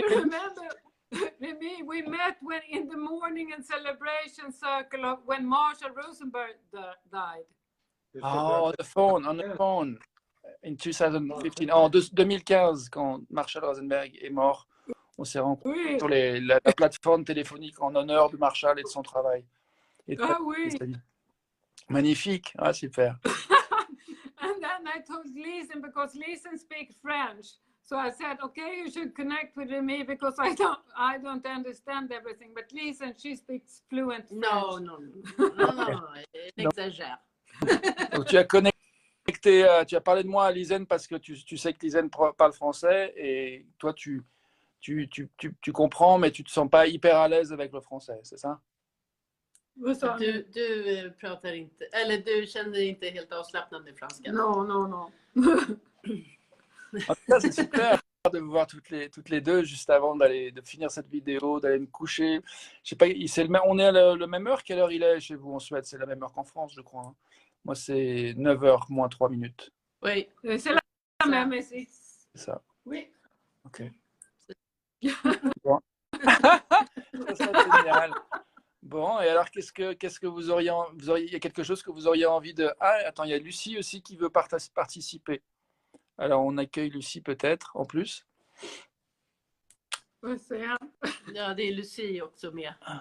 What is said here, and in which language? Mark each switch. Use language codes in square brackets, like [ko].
[en] Do you remember, Mimi, we met in the morning in celebration circle of when Marshall Rosenberg died. Oh, on the phone. [fr] In 2015, en 2015, quand Marshall Rosenberg est mort, on s'est rencontrés Oui. sur la plateforme téléphonique en honneur de Marshall et de son travail. Et Ah oui. Magnifique, ah, super. [en] And then I told Lisen, because Lisen speaks French. So I said, okay, you should connect with me because I don't understand everything. But Lisen, she speaks fluent French. [fr] Non, elle exagère. Donc tu as connecté, tu as parlé de moi à Lisen parce que tu sais que Lisen parle français et toi tu comprends mais tu te sens pas hyper à l'aise avec le français, c'est ça? [sv] Du pratar inte, eller du känner dig inte helt avslappnad med franska. [fr] Non. En tout cas, c'est super de vous voir toutes les deux juste avant de finir cette vidéo, d'aller me coucher. Je sais pas, on est à la même heure. Quelle heure il est chez vous en Suède? C'est la même heure qu'en France, je crois. Hein. Moi, c'est 9h moins 3 minutes. Oui. C'est la même ici. C'est ça. Oui. Ok. Bon. Ça serait génial. Bon, et alors, qu'est-ce que vous auriez, il y a quelque chose que vous auriez envie de... Ah, attends, il y a Lucie aussi qui veut participer. Alors, on accueille Lucie peut-être, en plus. [sv] Ja, det är Lucie också med.